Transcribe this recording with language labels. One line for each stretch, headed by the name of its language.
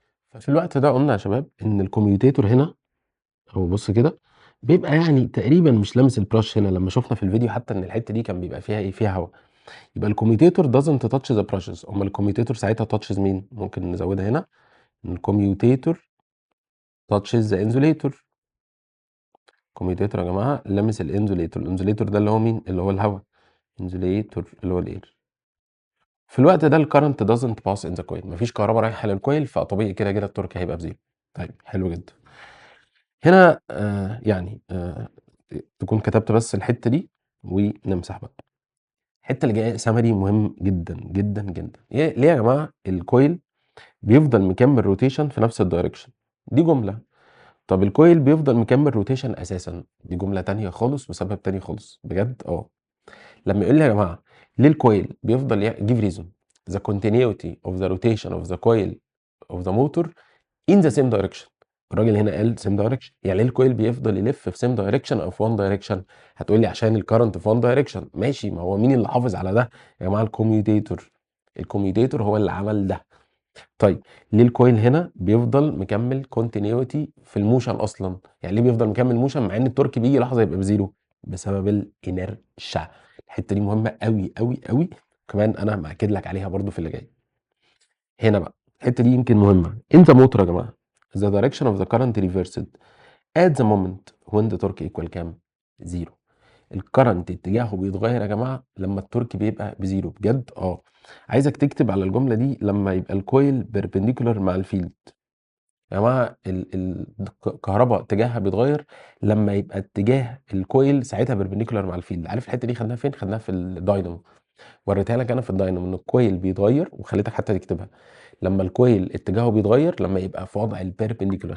Arabic: ففي الوقت ده قلنا يا شباب ان الكوميوتيتور هنا، هو بص كده، بيبقى يعني تقريبا مش لامس البراش هنا، لما شفنا في الفيديو حتى ان الحته دي كان بيبقى فيها ايه؟ فيها هواء.
English: يبقى الكوميوتيتور doesn't touch the brushes.
Arabic: امال الكوميوتيتور ساعتها تاتشز مين؟ ممكن نزودها هنا، ان الكوميوتيتور
English: touches the insulator.
Arabic: الكوميوتيتور يا جماعه لامس الانزوليتور، الانزوليتور ده اللي هو مين؟ اللي هو الهواء، انزوليتور اللي هو الاير. في الوقت ده الكرنت
English: doesn't pass in the coil،
Arabic: مفيش كهرباء رايحه للكويل، فطبيعي كده كده التورك هيبقى بزيرو. طيب حلو جدا. هنا يعني تكون كتبت بس الحته دي ونمسح بقى. الحته اللي جايه سمري مهم جدا جدا جدا. ليه يا جماعه الكويل بيفضل مكمل روتيشن في نفس الدايركشن؟ دي جمله. طب الكويل بيفضل مكمل روتيشن اساسا، دي جمله تانية خالص وسبب تاني خالص بجد. لما يقول لي يا جماعه ليه الكويل بيفضل
English: give reason the continuity of the rotation of the coil of the motor in the same direction.
Arabic: الراجل هنا قال
English: same direction،
Arabic: يعني ليه الكويل بيفضل يلف في same direction او في
English: one direction؟
Arabic: هتقول لي عشان الكرنت في one direction. ماشي، ما هو مين اللي حافظ على ده يا جماعه؟ الكوميوتيتور. الكوميوتيتور هو اللي عمل ده. طيب ليه الكويل هنا بيفضل مكمل كونتينيوتي في الموشن اصلا؟ يعني ليه بيفضل مكمل موشن مع ان التورك بيجي لحظه يبقى بزيرو؟ بسبب الانرشا. الحته دي مهمه قوي قوي قوي، كمان انا مأكد لك عليها برضو في اللي جاي. هنا بقى الحته دي يمكن مهمه.
English: in the motor
Arabic: يا جماعه
English: the direction of the current reversed at the moment when the torque equal
Arabic: كام؟
English: Zero.
Arabic: الكرنت اتجاهه بيتغير يا جماعه لما التورك بيبقى بزيرو بجد. عايزك تكتب على الجمله دي لما يبقى الكويل بيربنديكولار مع الفيلد. يا جماعه الكهرباء اتجاهها بيتغير لما يبقى اتجاه الكويل ساعتها بيربنديكولار مع الفيلد. عارف الحته دي خدناها فين؟ خدناها في الداينامو. وريتها لك انا في الداينامو ان الكويل بيتغير، وخليتك حتى تكتبها لما الكويل اتجاهه بيتغير لما يبقى في وضع البيربنديكولار.